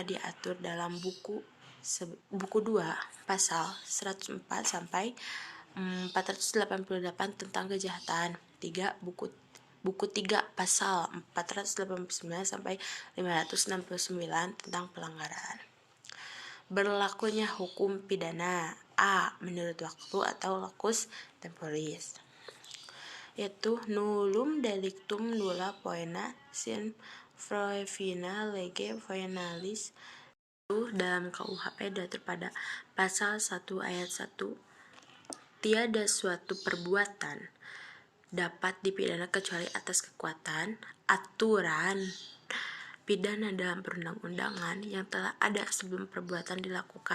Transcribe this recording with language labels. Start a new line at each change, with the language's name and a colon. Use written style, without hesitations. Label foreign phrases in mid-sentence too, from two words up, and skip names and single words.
Indonesian: Diatur dalam buku 2 pasal 104 sampai 488 tentang kejahatan. 3. Buku 3 pasal 489 sampai 569 tentang pelanggaran. Berlakunya hukum pidana. A. Menurut waktu atau
Latin: locus temporis,
Indonesian: yaitu
Latin: nullum delictum nulla poena sine proevina lege venalis.
Indonesian: Dalam KUHP diatur pada pasal 1 ayat 1, tiada suatu perbuatan dapat dipidana kecuali atas kekuatan aturan pidana dalam perundang-undangan yang telah ada sebelum perbuatan dilakukan.